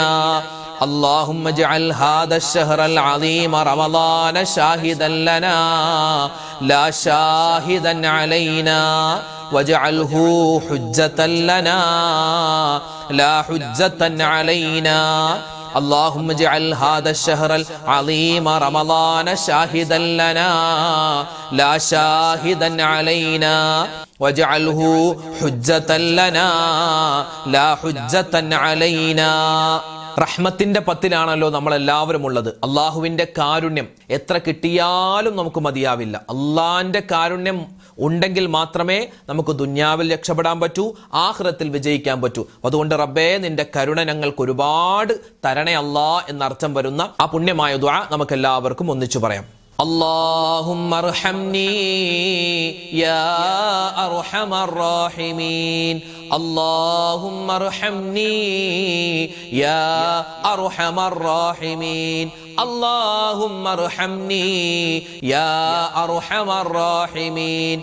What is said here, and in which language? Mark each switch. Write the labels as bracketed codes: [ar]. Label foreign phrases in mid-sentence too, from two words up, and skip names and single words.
[ar] اللهم اجعل هذا الشهر العظيم رمضان شاهدا لنا لا شاهدا علينا واجعله حجة لنا لا حجة علينا. اللهم اجعل هذا الشهر العظيم رمضان شاهدا لنا لا شاهدا علينا واجعله حجة لنا لا حجة علينا. [ml] റഹ്മത്തിന്റെ പത്തിലാണല്ലോ നമ്മളെല്ലാവരും ഉള്ളത്. അള്ളാഹുവിൻ്റെ കാരുണ്യം എത്ര കിട്ടിയാലും നമുക്ക് മതിയാവില്ല. അള്ളാഹിൻ്റെ കാരുണ്യം ഉണ്ടെങ്കിൽ മാത്രമേ നമുക്ക് ദുന്യാവിൽ രക്ഷപ്പെടാൻ പറ്റൂ, ആഖിറത്തിൽ വിജയിക്കാൻ പറ്റൂ. അതുകൊണ്ട് റബ്ബേ, നിന്റെ കരുണ ഞങ്ങൾക്ക് ഒരുപാട് തരണേ അല്ലാ എന്നർത്ഥം വരുന്ന ആ പുണ്യമായ ദുആ നമുക്ക് എല്ലാവർക്കും ഒന്നിച്ചു പറയാം. [ar] اللهم ارحمني يا أرحم الراحمين. اللهم ارحمني يا أرحم الراحمين. اللهم ارحمني يا أرحم الراحمين.